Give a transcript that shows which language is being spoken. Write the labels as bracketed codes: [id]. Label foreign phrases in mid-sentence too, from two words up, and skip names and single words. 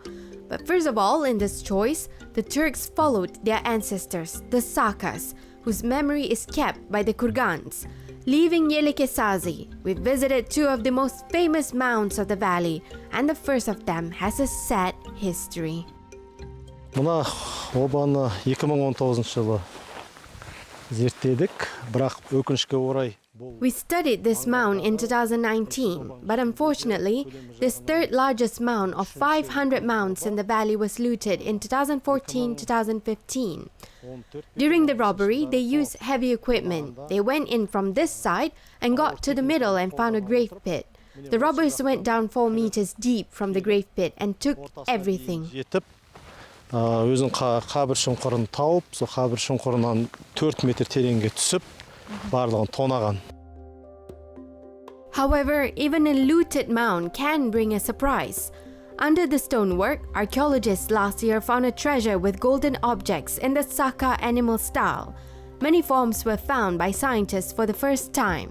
[en] But first of all, in this choice, the Turks followed their ancestors, the Sakas, whose memory is kept by the Kurgans. Leaving Eleke Sazy, we visited 2 of the most famous mounds of the valley, and the first of them has a sad history. [kk] Мына обаны 2019 жылы зерттедік, бірақ өкінішке орай [en] We studied this mound in 2019, but unfortunately, this third largest mound of 500 mounds in the valley was looted in 2014-2015. During the robbery, they used heavy equipment. They went in from this side and got to the middle and found a grave pit. The robbers went down 4 meters deep from the grave pit and took everything. [kk] Өзінің қабір шұңқырын тауып, сол қабір шұңқырынан 4 метр тереңге түсіп, барлығын тонаған. [en] However, even a looted mound can bring a surprise. Under the stonework, archaeologists last year found a treasure with golden objects in the Saka animal style. Many forms were found by scientists for the first time.